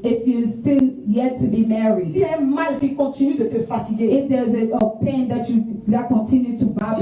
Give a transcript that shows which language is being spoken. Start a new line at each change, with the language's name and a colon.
English: if you still yet to be married,
French: s'il y a un mal qui continue de te fatiguer,
English: if there's a pain that continue to bother